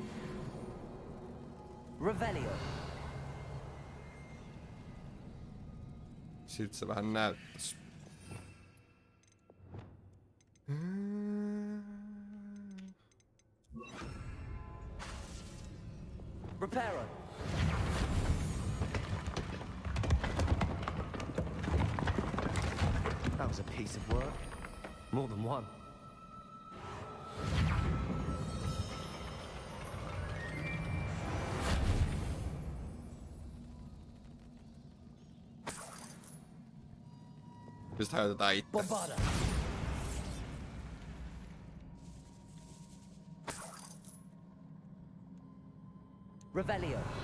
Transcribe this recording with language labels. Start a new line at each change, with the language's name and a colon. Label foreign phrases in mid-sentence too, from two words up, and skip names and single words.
Finnish: Revelio. Siltä se vähän näyttäis. Reparo.
English: That was a piece of work. More than one.
Finnish: Sitten hajotetaan itse. Bombarda. Revelio.